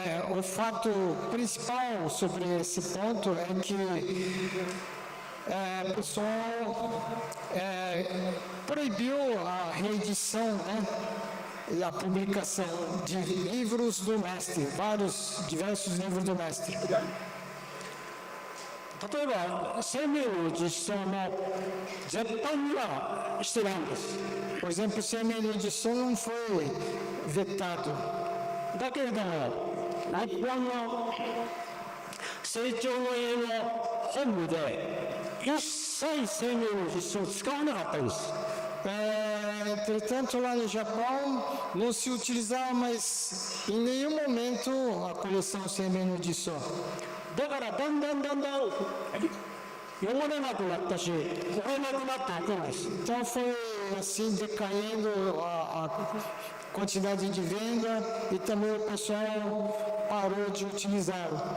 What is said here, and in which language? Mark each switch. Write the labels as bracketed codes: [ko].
[pt] O fato principal sobre esse ponto é que o pessoal proibiu a reedição, né, e a publicação de livros do mestre, diversos livros do mestre. [ja] 例えば生命の実相も絶版にはしてないんです。 [pt] Por exemplo, o Semen de edição não foi vetado. [ja] だけれども日本の成長の家の本部で一切生命の実相を使わなかったんです。 [pt] Entretanto, lá no Japão não se utilizava mais em nenhum momento a coleção Semen de edição. [ja] だからだんだん読まれなくなったし、売れなくなっていくんです。 [pt] Então foi assim decaindo a quantidade de venda e também o pessoal parou de utilizar.